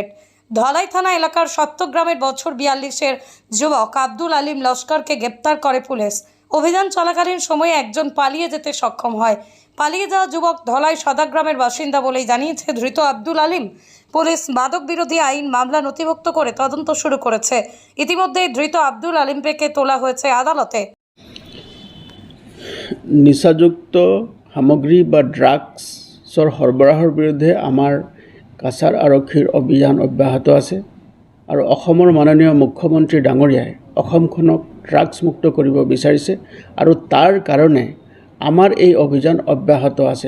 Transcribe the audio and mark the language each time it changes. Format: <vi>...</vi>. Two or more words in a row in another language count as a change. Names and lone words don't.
<bn>ধলাই থানা এলাকার সপ্তগ্রামের বছর 42-এর যুবক আব্দুল আলিম লস্করকে গ্রেপ্তার করে পুলিশ। অভিযান চলাকালীন সময়ে একজন পালিয়ে যেতে সক্ষম হয়। পালিয়ে যাওয়া যুবক ধলাই সদাগ্রামের বাসিন্দা বলেই জানিয়েছে ধৃত আব্দুল আলিম। পুলিশ মাদক বিরোধী আইন মামলা নথিভুক্ত করে তদন্ত শুরু করেছে। ইতিমধ্যে ধৃত আব্দুল আলিমকে তোলা হয়েছে আদালতে।</bn> <as>নিচাযুক্ত সামগ্ৰী বা ড্ৰাগছৰ সৰবৰাহৰ বিৰুদ্ধে আমাৰ কাছাৰ আৰক্ষীৰ অভিযান অব্যাহত আছে আৰু অসমৰ মাননীয় মুখ্যমন্ত্ৰী ডাঙৰীয়াই অসমখনক ড্ৰাগছমুক্ত কৰিব বিচাৰিছে আৰু তাৰ কাৰণে আমাৰ এই অভিযান অব্যাহত আছে।</as>